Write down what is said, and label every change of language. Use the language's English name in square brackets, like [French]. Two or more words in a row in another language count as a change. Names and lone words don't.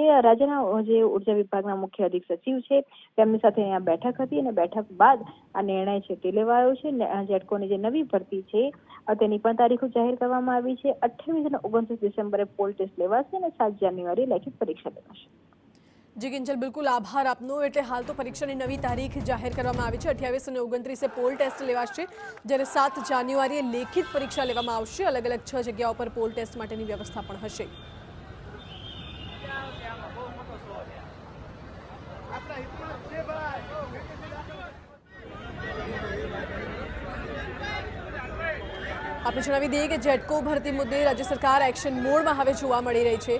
[Gujarati] રાજ્યના જે ઉર્જા વિભાગના મુખ્ય અધિક સચિવ છે તેમની સાથે અહીંયા બેઠક હતી અને બેઠક બાદ આ નિર્ણય છે તે લેવાયો છે। જેટકોની જે નવી ભરતી છે તેની પણ તારીખો જાહેર કરવામાં આવી છે। 28 અને 29 ડિસેમ્બરે [English] pole test [Gujarati] લેવાશે અને 7 જાન્યુઆરી લેખિત પરીક્ષા લેવાશે। જી કિંજલ, બિલકુલ આભાર આપનો। એટલે હાલ તો પરીક્ષાની નવી તારીખ જાહેર કરવામાં આવી છે। 28 અને 29 [English] pole test [Gujarati] લેવાશે જ્યારે 7 જાન્યુઆરીએ લેખિત પરીક્ષા લેવામાં આવશે। અલગ અલગ 6 જગ્યાઓ પર [English] pole test [Gujarati] માટેની વ્યવસ્થા પણ હશે। આપણે જણાવી દઈએ કે જેટકો ભરતી મુદ્દે રાજ્ય સરકાર [English] action mode માં [Gujarati] હવે જોવા મળી રહી છે।